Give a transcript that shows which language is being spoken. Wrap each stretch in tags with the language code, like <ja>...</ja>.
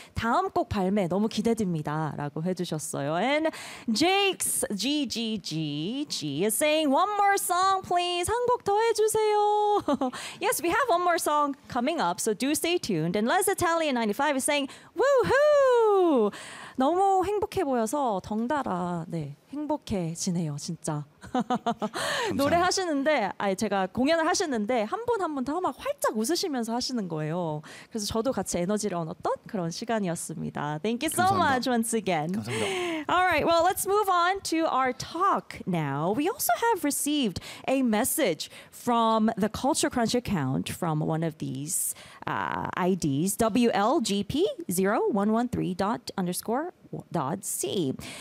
<ko>다음 곡 발매 너무 기대됩니다 라고 해주셨어요.</ko> <en>And Jake's GGGG is saying one more song please.</en> <ko>한 곡 더 해주세요.</ko> <en>Yes, we have one more song coming up, so do stay tuned. And Les Italian 95 is saying woohoo.</en> <ko>너무 행복해 보여서 덩달아 네, 행복해지네요 진짜. 노래하시는데 아니 제가 공연을 하시는데 한 분 한 분 다 막 활짝 웃으시면서 하시는 거예요. 그래서 저도 같이 에너지를 얻었던 그런 시간이었습니다.</ko> <en>Thank you so</en> <ko>감사합니다.</ko> <en>much once again.</en> <ko>감사합니다.</ko> <en>All right. Well, let's move on to our talk now. We also have received a message from the Culture Crunch account from one of these IDs, WLGP0113.underscore.c.</en>